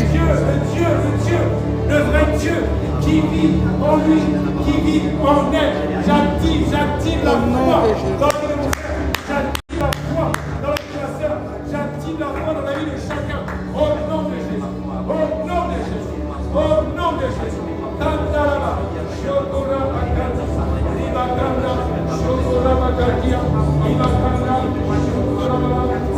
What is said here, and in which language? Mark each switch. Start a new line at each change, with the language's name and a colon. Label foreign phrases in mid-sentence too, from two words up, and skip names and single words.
French: Le Dieu, le vrai Dieu qui vit en lui, qui vit en elle. J'active la foi dans la vie de mon frère. J'active la foi dans la vie de ma soeur. J'active la foi dans la vie de chacun. Au nom de Jésus. Au nom de Jésus. Au nom de Jésus. Tantalama. Shokora Bakanda. Ribakanda. Shokora Bakadia. Ribakanda. Shokora Bakadia.